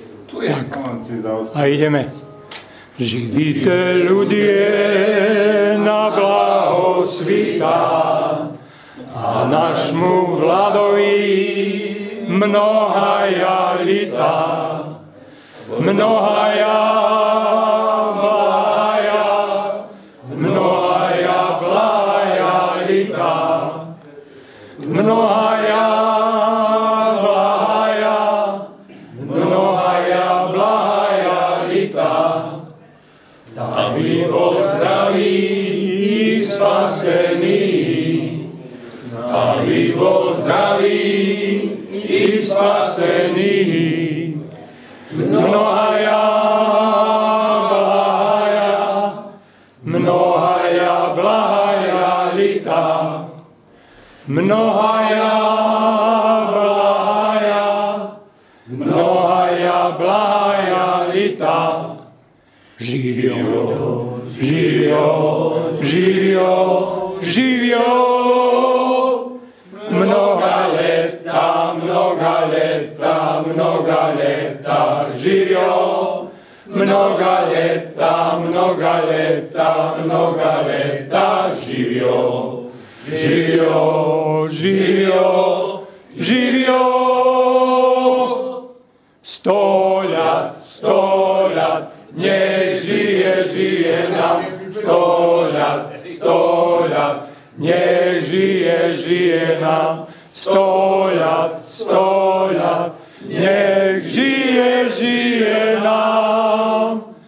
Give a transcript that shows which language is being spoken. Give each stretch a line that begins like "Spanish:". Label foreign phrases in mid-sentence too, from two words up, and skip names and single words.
Slovak: Tak. A ideme.
Rusyn: Živite ľudie na blaho svita a našmu vladovi mnohaja lita.
Church Slavic: Mnohaja blahaja lita. Mnohaja blahaja lita.
Slovak: Aby bol zdravý i spasený. Aby bol zdravý i spasený.
Church Slavic: Mnohaja blahaja lita. Mnohaja blahaja lita.
Serbian: Živio, živio, živio, živio.
Rusyn: Mnoha leta, živio.
Serbian: Mnoga leta, živio. Živio, živio, živio.
Slovak: 100 ľad, nech žije nám. 100 ľad, nech žije nám. 100 ľad, nech žije nám.